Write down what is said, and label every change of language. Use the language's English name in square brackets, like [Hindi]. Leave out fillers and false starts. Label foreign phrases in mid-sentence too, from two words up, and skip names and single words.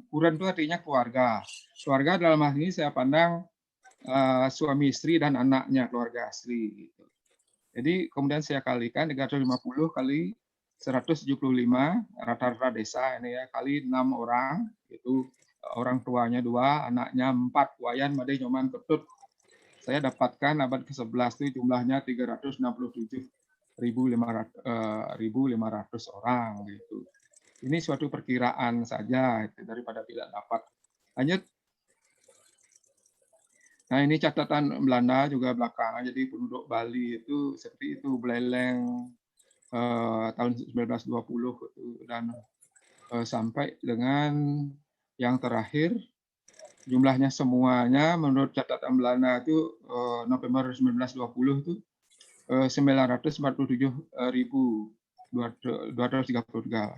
[Indonesian] Kuren itu artinya keluarga. Keluarga dalam hal ini saya pandang suami istri dan anaknya, keluarga asli gitu. Jadi kemudian saya kalikan 350 kali 175 rata-rata desa ini ya, kali 6 orang, itu orang tuanya 2, anaknya 4, wayan made nyoman ketut. Saya dapatkan abad ke-11 itu jumlahnya 367.500 orang gitu. Ini suatu perkiraan saja itu, daripada tidak dapat. Lanjut. Nah, ini catatan Belanda juga belakangan, jadi penduduk Bali itu seperti itu, Beleleng tahun 1920 itu, dan sampai dengan yang terakhir jumlahnya semuanya menurut catatan Belanda itu November 1920 itu 947.233.